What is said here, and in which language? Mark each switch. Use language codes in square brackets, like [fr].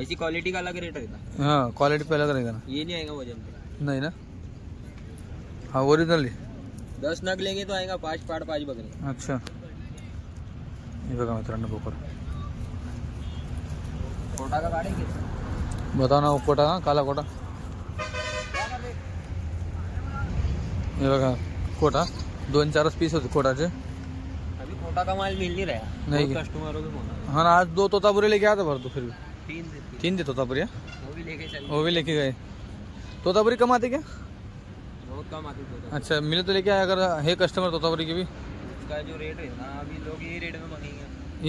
[hi] ऐसी क्वालिटी का अलग रेट रहता. हाँ, क्वालिटी पे अलग रहेगा ना. ये नहीं आएगा वजन पे. नहीं ना. हाँ, ओरिजिनल. 10 नग लेंगे तो आएगा 5 पाड़ 5 बकरे. [mr] अच्छा, ये बघा मित्रांनो बोकड. [hi] कोटा का काढेंगे. बताओ ना वो कोटा. काला कोटा. [mr] ये बघा कोटा 2-4 पीस होते कोटाचे. [hi] अभी कोटा का माल मिल नहीं रहा. नहीं. कस्टमरों को फोन. हाँ ना, आज 2 तोतापुरी लेके आया था भर. तो फिर भी 3 थे तोतापुरी. वो भी लेके चल. वो भी लेके गए. तोतापुरी कम आते क्या. बहुत कम आती है. अच्छा, मिले तो लेके आया अगर है कस्टमर तोतापुरी की भी. इसका जो रेट है ना, अभी लोग ये रेट में मांगेंगे.